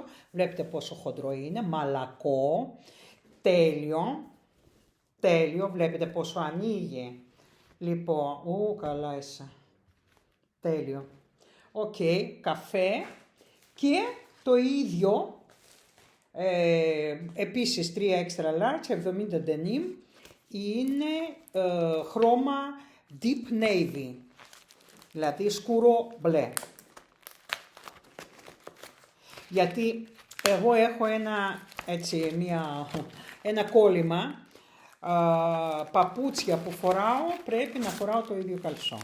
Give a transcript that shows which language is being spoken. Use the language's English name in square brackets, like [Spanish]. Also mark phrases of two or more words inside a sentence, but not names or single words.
[Greek] Βλέπετε πόσο χοντρό είναι, μαλακό, τέλειο, βλέπετε πόσο ανοίγει. Λοιπόν, καλά είσαι. Τέλειο. Οκ, καφέ και το ίδιο, επίσης 3 [English] extra large, [Greek] 70 denim, είναι χρώμα [English] deep navy, [Greek] δηλαδή σκούρο μπλε. Γιατί εγώ έχω ένα κόλλημα, παπούτσια που φοράω πρέπει να φοράω το ίδιο καλσόν.